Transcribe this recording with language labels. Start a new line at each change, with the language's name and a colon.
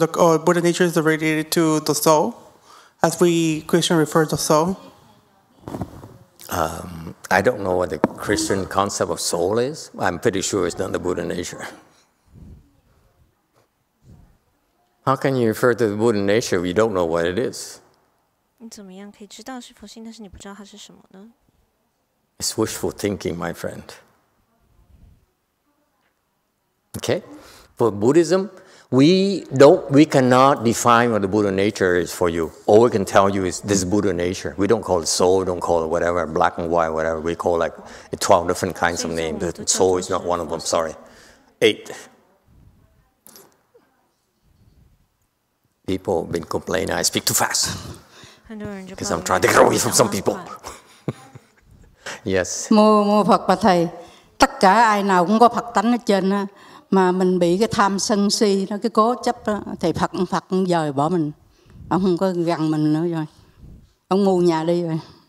English: Or Buddha nature is related to the soul, as we Christian refer to soul? I don't know what the Christian concept of soul is. I'm pretty sure it's not the Buddha nature. How can you refer to the Buddha nature if you don't know what it is?
Chinese: 你怎么样可以知道是佛性，但是你不知道它是什么呢？
English: It's wishful thinking, my friend. Okay? For Buddhism, we cannot define what the Buddha nature is for you. All we can tell you is this Buddha nature. We don't call it soul, we don't call it whatever, black and white, whatever. We call like 12 different kinds of names. The soul is not one of them, sorry. 8. People have been complaining I speak too fast. Because I'm trying to get away from some people. Yes.
Vietnamese: Mô Phật và thầy, tất cả ai nào cũng có Phật tánh ở trên á, mà mình bị cái tham sân si đó, cái cố chấp đó, thì Phật cũng dời bỏ mình, ông không có gần mình nữa rồi, ông ngu nhà đi rồi.